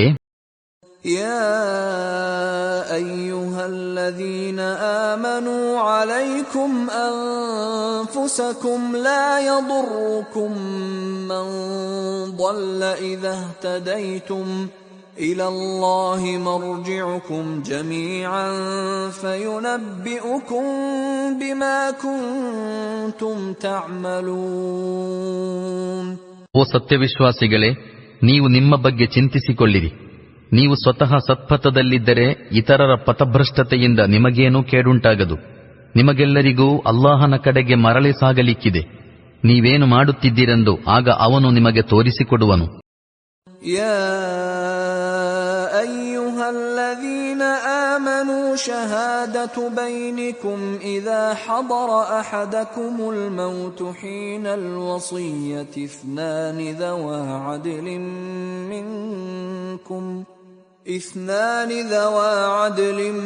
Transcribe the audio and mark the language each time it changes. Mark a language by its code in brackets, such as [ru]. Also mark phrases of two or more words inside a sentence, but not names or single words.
[ar] يا أيها الذين آمنوا عليكم أنفسكم لا يضركم من ضل إذا اهتديتم إلى الله مرجعكم جميعا فينبئكم بما كنتم تعملون. [kn] ಓ ಸತ್ಯವಿಶ್ವಾಸಿಗಳೇ, ನೀವು ನಿಮ್ಮ ಬಗ್ಗೆ ಚಿಂತಿಸಿಕೊಳ್ಳಿರಿ. ನೀವು ಸ್ವತಃ ಸತ್ಪಥದಲ್ಲಿದ್ದರೆ ಇತರರ ಪಥಭ್ರಷ್ಟತೆಯಿಂದ ನಿಮಗೇನೂ ಕೇಡುಂಟಾಗದು. ನಿಮಗೆಲ್ಲರಿಗೂ ಅಲ್ಲಾಹನ ಕಡೆಗೆ ಮರಳಿ ಸಾಗಲಿಕ್ಕಿದೆ. ನೀವೇನು ಮಾಡುತ್ತಿದ್ದೀರೆಂದು ಆಗ ಅವನು ನಿಮಗೆ ತೋರಿಸಿಕೊಡುವನು. [ar] يا أيها الذين آمنوا شهادة بينكم إذا حضر أحدكم الموت حين الوصية اثنان ذوى عدل